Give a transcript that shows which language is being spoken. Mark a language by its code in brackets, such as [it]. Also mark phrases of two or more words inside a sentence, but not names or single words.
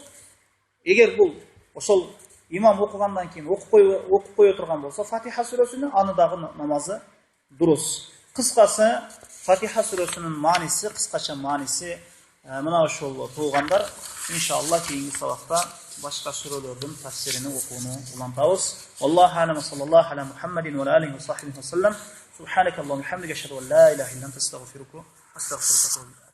[ky] Эгер бул ошол имам окугандан кийин окуп кое турган болсо Фатиха сүрөсүнү, аны дагы намазы дурус. Кыскасы Фатиха сүрөсүнүн мааниси, кыскача мааниси мына ошол туугандар. Иншаллах кийинки сабакта башка сүрөлөрдүн тафсирини окууну улантабыз. [ar] الله أعلم صلى الله على محمد وعليه وصحبه وسلم. سبحانك اللهم وبحمدك أشهد أن لا إله إلا أنت أستغفرك وأستغفرك.